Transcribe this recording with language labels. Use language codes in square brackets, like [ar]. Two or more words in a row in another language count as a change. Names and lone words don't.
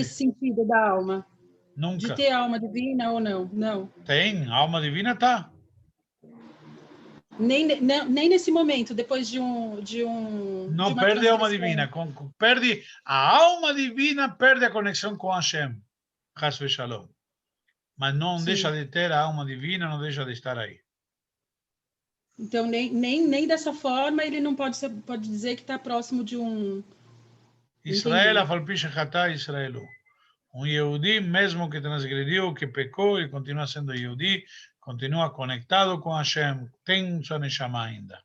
[pt] Nesse sentido da alma. Nunca. De ter alma divina ou não? Não. Tem, a alma divina tá. Nem nesse momento, depois de Não uma perde a alma transgressão. divina. Perde a alma divina, perde a conexão com Hashem. [he] חס ושלום. [pt] Mas não Sim. deixa de ter a alma divina, não deixa de estar aí. Então, nem dessa forma ele não pode dizer que está próximo de um... [he] ישראל, אף על פי שחטא ישראל הוא. [pt] Yehudi, mesmo que transgrediu, que pecou e continua sendo Yehudi, continua conectado com Hashem, tem sua neshama ainda.